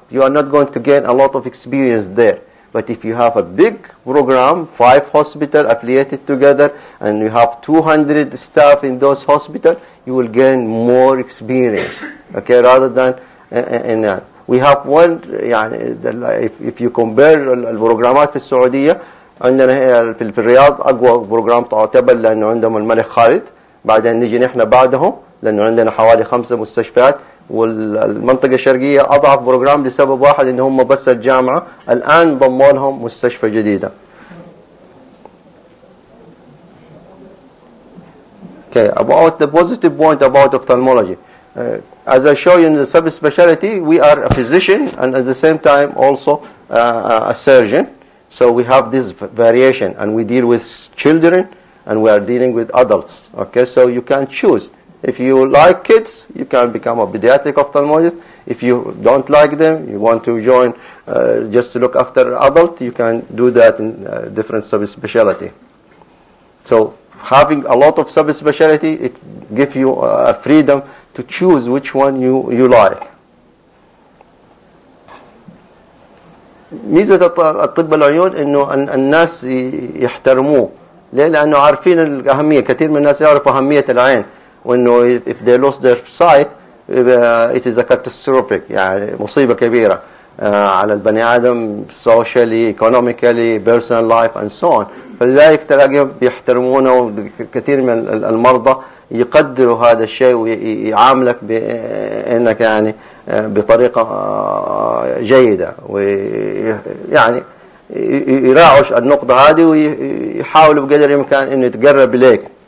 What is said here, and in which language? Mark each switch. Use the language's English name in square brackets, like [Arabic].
[English] You are not going to gain a lot of experience there. But if you have a big program, 5 hospitals affiliated together, and you have 200 staff in those hospitals, you will gain more experience. Okay, rather than in that. We have one, if you compare the programs in Saudi Arabia, [Arabic] عندنا في الرياض أقوى برنامج تعتبر لأنه عندهم الملك خالد. بعدين نجي نحنا بعدهم لأنه عندنا حوالي 5 مستشفيات. والمنطقة الشرقية أضعف بروجرام لسبب واحد إن هم بس الجامعة الآن ضموا لهم مستشفى جديدة. [English] Okay, about the positive point about ophthalmology. As I show you in the subspecialty, we are a physician and at the same time also a surgeon. So we have this variation and we deal with children and we are dealing with adults. Okay, so you can choose. If you like kids, you can become a pediatric ophthalmologist. If you don't like them, you want to join just to look after adult, you can do that in different subspecialty. So having a lot of subspecialty, it gives you a freedom to choose which one you like. [Arabic] ميزة الطب العيون إنه الناس يحترموه. ليه؟ لأنه عارفين الأهمية. كثير من الناس يعرفوا أهمية العين. وإنه [English] if they lost their sight, it is a catastrophic, [Arabic] يعني مصيبة كبيرة على البني آدم [English] socially, economically, personal life and so on. [Arabic] فلذلك تلاقيهم بيحترمونه وكثير من المرضى يقدروا هذا الشيء ويعاملك بأنك يعني بطريقة جيدة ويعني يراعش النقطة هذه ويحاولوا بقدر الإمكان إنه يتقرب إليك.